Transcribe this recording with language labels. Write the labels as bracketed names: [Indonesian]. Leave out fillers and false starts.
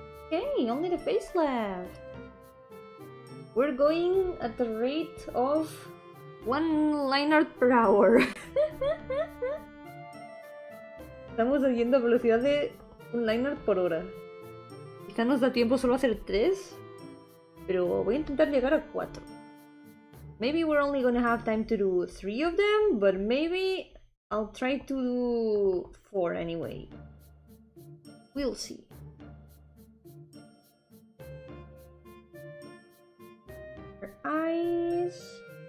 [English] Okay, only the face left. We're going at the rate of 1 line art per hour. [Spanish] Estamos haciendo a velocidad de 1 line art por hora. Quizá nos da tiempo solo a hacer 3, pero voy a intentar llegar a 4. [English] Maybe we're only gonna have time to do 3 of them, but maybe I'll try to do 4 anyway. We'll see. Her eyes.